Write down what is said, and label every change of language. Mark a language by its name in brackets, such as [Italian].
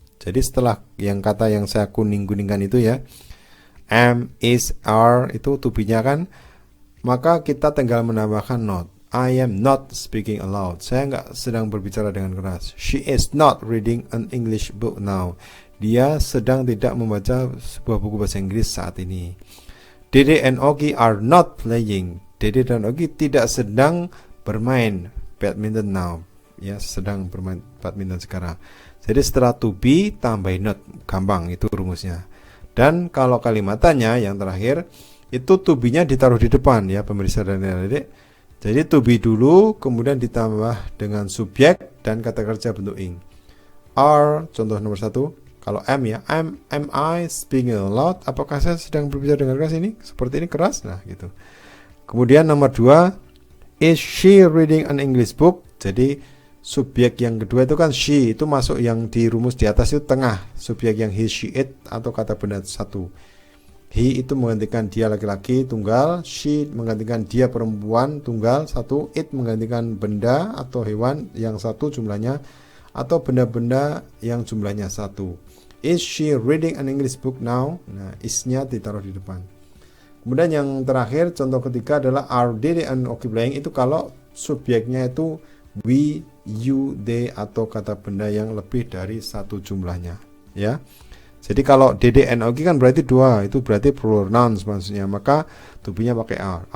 [Indonesian] Jadi setelah yang kata yang saya kuning-kuningkan itu ya, am, is, are itu to be-nya kan, maka kita tinggal menambahkan not. [English] I am not speaking aloud. [Indonesian] Saya nggak sedang berbicara dengan keras. [English] She is not reading an English book now. [Indonesian] Dia sedang tidak membaca sebuah buku bahasa Inggris saat ini. [English] Dede and Oki are not playing. [Indonesian] Dede dan Oki tidak sedang bermain badminton now. Ya, sedang bermain badminton sekarang. Jadi setelah to be tambah not, gampang itu rumusnya. Dan kalau kalimat tanya yang terakhir itu to be-nya ditaruh di depan ya pemirsa dan adik-adik. Jadi to be dulu, kemudian ditambah dengan subjek dan kata kerja bentuk ing. Are, contoh nomor 1. Kalau [English] am ya, am I speaking aloud? [Indonesian] Apakah saya sedang berbicara dengan keras ini? Seperti ini keras? Nah, gitu. Kemudian nomor 2, [English] is she reading an English book? [Indonesian] Jadi subjek yang kedua itu kan she, itu masuk yang di rumus di atas itu tengah. Subjek yang he, she, it atau kata benda 1. He itu menggantikan dia laki-laki tunggal, she menggantikan dia perempuan tunggal 1, it menggantikan benda atau hewan yang 1 jumlahnya atau benda-benda yang jumlahnya 1. [English] Is she reading an English book now? [Indonesian] Nah, is-nya ditaruh di depan. Kemudian yang terakhir contoh ketiga adalah [English] are Dede and Oki playing, [Indonesian] itu kalau subjeknya itu we, you, they atau kata benda yang lebih dari 1 jumlahnya ya. Jadi kalau Dede and Oki kan berarti 2, itu berarti plural nouns maksudnya, maka to be-nya pakai are.